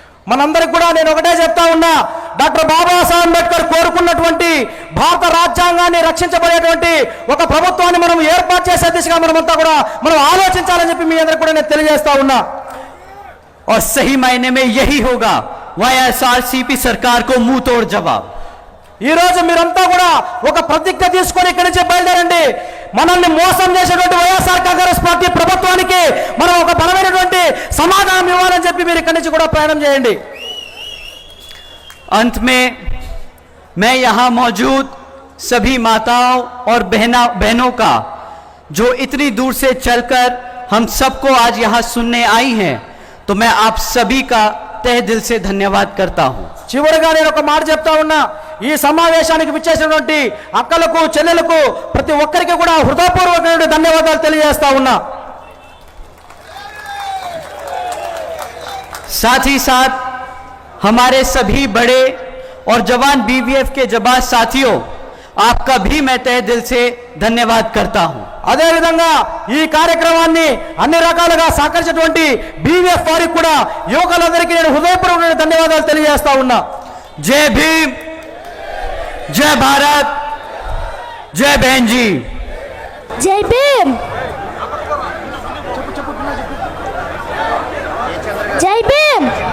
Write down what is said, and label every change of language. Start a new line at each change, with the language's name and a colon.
Telugu: మనందరికి కూడా నేను ఒకటే చెప్తా ఉన్నా, డాక్టర్ బాబాసాహెబ్ అంబేద్కర్ కోరుకున్నటువంటి భారత రాజ్యాంగాన్ని రక్షించబడేటువంటి ఒక ప్రభుత్వాన్ని మనం ఏర్పాటు చేసే దిశగా మనమంతా కూడా మనం ఆలోచించాలని చెప్పి మీ అందరికి కూడా నేను తెలియజేస్తా ఉన్నా।
Hindi: और सही मायने में यही होगा YSRCP सरकार को मुंह तोड़ जवाब।
Telugu: ఈ రోజు మీరంతా కూడా ఒక ప్రతిజ్ఞ తీసుకొని ఇక్కడి నుంచి బయలుదేరండి। మనల్ని మోసం చేసేటువంటి వైఎస్ఆర్ కాంగ్రెస్ పార్టీ ప్రభుత్వానికి మనం ఒక బలమైనటువంటి సమాధానం ఇవ్వాలని చెప్పి మీరు ఇక్కడి నుంచి కూడా ప్రయాణం చేయండి।
Hindi: अंत में मैं यहां मौजूद सभी माताओं और बहनों का जो इतनी दूर से चलकर हम सबको आज यहां सुनने आई हैं, तो मैं आप सभी का तहे दिल से धन्यवाद करता हूं।
Telugu: చివరిగా నేను ఒక మాట చెప్తా ఉన్నా, ఈ సమావేశానికి విచ్చేసినటువంటి అక్కలకు చెల్లెలకు ప్రతి ఒక్కరికి కూడా హృదయపూర్వకమైన ధన్యవాదాలు తెలియజేస్తా ఉన్నా।
Hindi: साथ ही साथ हमारे सभी बड़े और जवान BVF के जवान साथियों, आपका भी मैं तहे दिल से धन्यवाद करता हूं।
Telugu: అదే విధంగా ఈ కార్యక్రమాన్ని అన్ని రకాలుగా సహకరించినటువంటి BVF వారికి కూడా యువకులందరికీ నేను హృదయపూర్వకమైన ధన్యవాదాలు తెలియజేస్తా ఉన్నా।
Hindi: जय भीम, जय भारत, जय बहन जी। जय भीम, जय भीम।